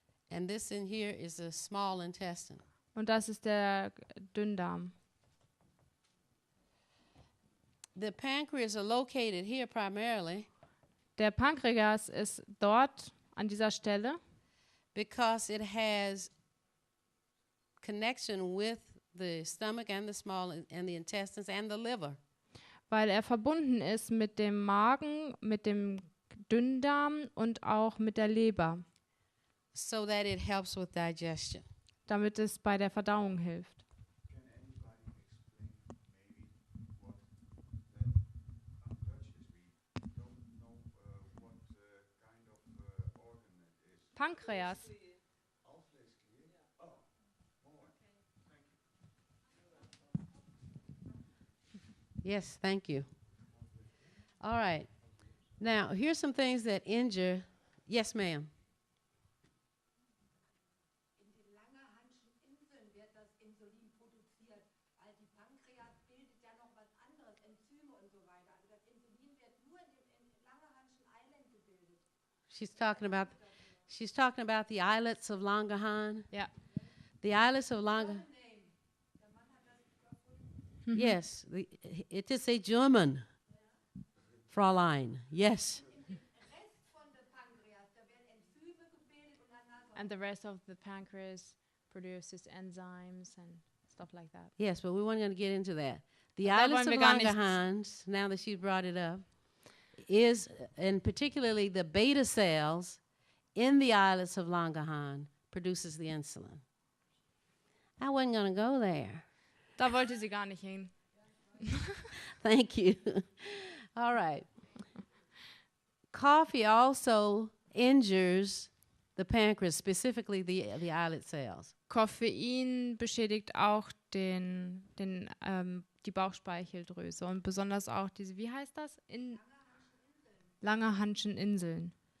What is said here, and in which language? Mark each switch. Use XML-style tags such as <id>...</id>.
<en>And this in here is the small intestine.</en> <de>Und das ist der Dünndarm.</de> <en>The pancreas are located here primarily</en> <de>Der Pankreas ist dort an dieser Stelle,</de> <en>because it has connection with the stomach and the small and the intestines and the liver.</en> <de>weil er verbunden ist mit dem Magen, mit dem Dünndarm und auch mit der Leber,</de> <en>So that it helps with digestion.</en> <de>damit es bei der Verdauung hilft.</de> <en>Can anybody explain maybe what that Dutch is? We don't know what kind of organ it is.</en> <de>Pankreas.</de> <nl>Alvleesklier? Oh, mooi.</nl> <en>Yes, thank you. All right. Now, here's some things that injure. Yes, ma'am.</en> <de>In den Langerhanschen Inseln wird das Insulin produziert, weil die Pankreas bildet ja noch was anderes, Enzyme und so weiter. Also das Insulin wird nur in Langerhanschen Island gebildet.</de> <en>She's talking about the islets of Langerhans.</en> <de>Ja.</de> <en>The islets of Langerhans. Name.</en> <de>Der Mann hat das erfunden.</de> <en>Yes, it is a German. Fräulein. Yes.</en> <de>Rest von der Pankreas, da werden Enzyme gebildet und danach</de> <en>And the rest of the pancreas produces enzymes and stuff like that. Yes, but we weren't going to get into that. The</en> <de>Da</de> <en>islets</en> <de>wollen</de> <en>of</en> <de>wir gar nicht-</de> <en>Langerhans, now that she brought it up, is, and particularly the beta cells in the islets of Langerhans produces the insulin. I wasn't going to go there.</en> <de>Da wollte sie gar nicht hin.</de> <en>Thank you. All right. Coffee also injures the pancreas, specifically the islet cells.</en> <de>Koffein beschädigt auch die Bauchspeicheldrüse und besonders auch diese, wie heißt das? Langerhanschen Inseln.</de>